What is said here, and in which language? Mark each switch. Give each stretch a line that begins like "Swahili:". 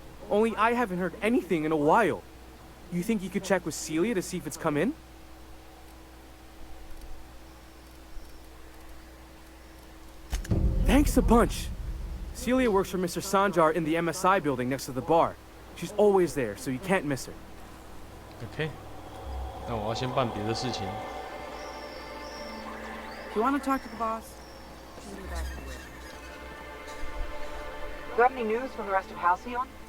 English: Only I haven't heard anything in a while. You think you could check with Celia to see if it's come in? Thanks a bunch. Celia works for Mr. Sanjar in the MSI building next to the bar. She's always there, so you can't miss her.
Chinese: OK， 那我要先办别的事情。
English: You want to talk to the boss? Got any news from the rest of Halcyon?